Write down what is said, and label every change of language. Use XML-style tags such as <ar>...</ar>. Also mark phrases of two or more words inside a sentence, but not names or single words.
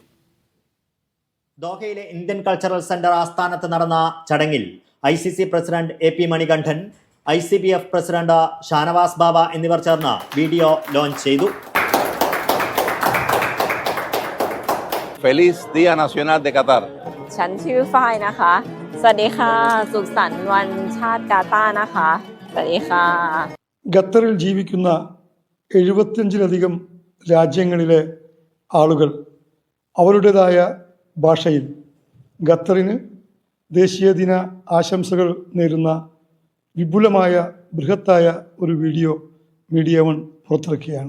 <ml>ദോഹയിലെ ഇന്ത്യൻ കൾച്ചറൽ സെന്റർ ആസ്ഥാനത്ത് നടന്ന ചടങ്ങിൽ ICC പ്രസിഡന്റ് AP മണികണ്ഠൻ, ICBF പ്രസിഡന്റ് ഷാനവാസ് ബാബ എന്നിവർ ചേർന്ന്</ml> <en>video launch</en> <ml>ചെയ്തു.</ml> <es>Feliz Día Nacional de Qatar.</es> <th>ฉันชื่อฝ้ายนะคะสวัสดีค่ะสุขสันต์วันชาติกาตาร์นะคะสวัสดีค่ะ.</th> <ml>ഖത്തറിൽ ജീവിക്കുന്ന 75-ലധികം രാജ്യങ്ങളിലെ ആളുകൾ അവരുടേതായ ഭാഷയിൽ ഖത്തറിന് ദേശീയ ദിന ആശംസകൾ നേരുന്ന വിപുലമായ ബൃഹത്തായ ഒരു വീഡിയോ മീഡിയ 1 പുറത്തിറക്കുകയാണ്.</ml>